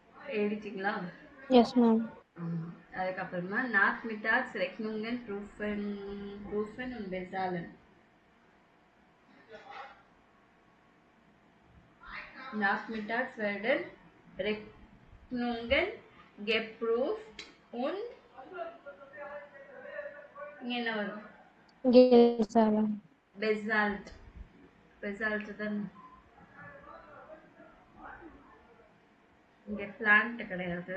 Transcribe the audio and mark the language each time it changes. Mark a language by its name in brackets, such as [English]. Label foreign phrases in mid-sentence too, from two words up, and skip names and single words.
[Tamil] எழுதிட்டீங்களா? [English] Yes, ma'am. [German] அதுக்கப்புறமா Nachmittags Rechnungen prüfen und bezahlen. Nachmittags werden Rechnungen geprüft und [Tamil] இங்க என்ன வரும்? [German] Gesalam. Bezahlt. Bezahlt [Tamil] தான். இங்க plant கிடையாது.